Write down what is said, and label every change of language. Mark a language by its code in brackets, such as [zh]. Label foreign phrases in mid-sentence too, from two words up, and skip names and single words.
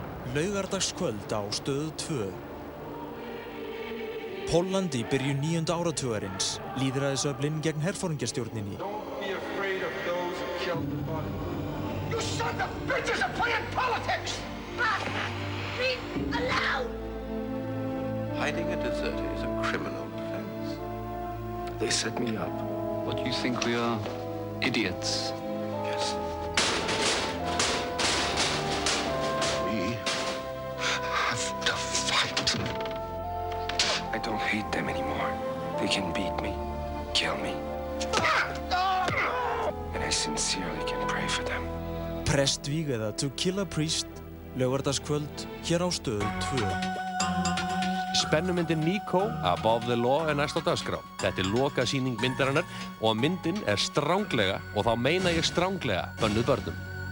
[is] Laugardagskvöld á Stöð 2. Pólland í byrjun 9. áratugarins, lýðræðisöflin gegn herforingjastjórninni. [en] Don't be afraid of those who killed the body. You sons of bitches are playing politics! Leave alone! Hiding a deserter is a criminal offense. They set me up. What, you think we are idiots? Yes. We have to fight. I don't hate them anymore. They can beat me, kill me. And I sincerely can pray for them. [is] Prestvíg eða To Kill a Priest, laugardagskvöld hér á Stöð 2. Spennumyndin Nico, Above the Law er næst á dagskrá. Þetta er lokasýning myndarinnar og myndin er stranglega, og þá meina ég stranglega, bönnuð börnum.